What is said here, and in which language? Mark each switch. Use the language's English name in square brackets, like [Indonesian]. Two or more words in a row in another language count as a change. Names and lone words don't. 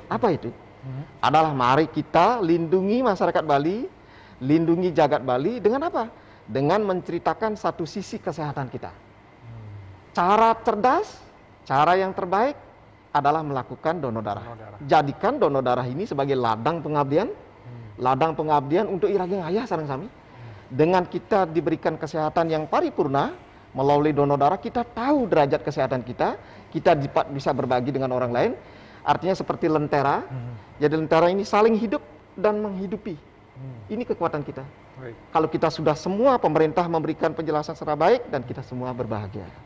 [Indonesian] Apa itu? Adalah mari kita lindungi masyarakat Bali, lindungi jagat Bali dengan apa? Dengan menceritakan satu sisi kesehatan kita. Cara cerdas, cara yang terbaik adalah melakukan donor darah. Jadikan donor darah ini sebagai ladang pengabdian untuk [Balinese] irage ngayah sareng sami. [Indonesian] Dengan kita diberikan kesehatan yang paripurna melalui donor darah, kita tahu derajat kesehatan kita bisa berbagi dengan orang lain. Artinya seperti lentera. Jadi lentera ini saling hidup dan menghidupi. Ini kekuatan kita. Kalau kita sudah semua pemerintah memberikan penjelasan secara baik dan kita semua berbahagia.